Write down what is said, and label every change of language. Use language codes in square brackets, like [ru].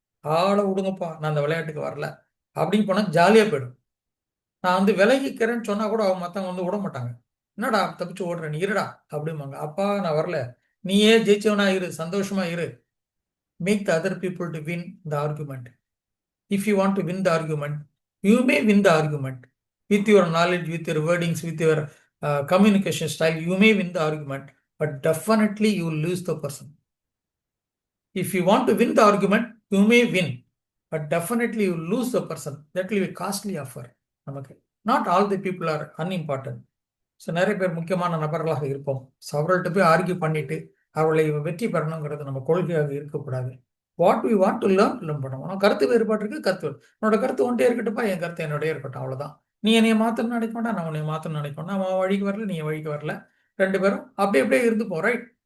[ta] ஆளை விடுங்கப்பா நான் அந்த விளையாட்டுக்கு வரல அப்படின்னு போனால் ஜாலியாக போயிடும். நான் வந்து விலகிக்கிறேன்னு சொன்னா கூட அவங்க மற்றவங்க வந்து விட மாட்டாங்க. என்னடா தப்பிச்சு ஓடுற நீ இருடா அப்படிம்பாங்க. அப்பா நான் வரல, நீயே ஜெயிச்சவனா இரு, சந்தோஷமா இரு. [en] Make the other people to win the argument. If you want to win the argument, you may win the argument with your knowledge, with your wordings, with your communication style. You may win the argument, but definitely you will lose the person. If you want to win the argument, you may win, but definitely you will lose the person. That will be a costly offer. நமக்கு not all the people are unimportant. [ta] So நிறைய பேர் முக்கியமான நபர்களாக இருப்போம். So அவர்கள்ட்ட போய் argue பண்ணிட்டு அவர்களை வெற்றி பெறணுங்கிறது நம்ம கொள்கையாக இருக்கக்கூடாது. [en] what we want to learn [ta] பண்ணுவோம். கருத்து வேறுபாடு இருக்கு, கருத்து உன்னோட கருத்து ஒன்றே இருக்கட்டும்ப்பா, என் கருத்து என்னோடய இருக்கட்டும், அவ்வளோதான். நீ என்னைய மாற்றணும்னு நினைக்க வேண்டாம், நான் உன்னை மாற்றணும்னு நினைக்க வேண்டாம். அவன் வழிக்கு வரல, நீ வழிக்கு வரல, ரெண்டு பேரும் அப்படியே அப்படியே இருந்து போ, ரைட்.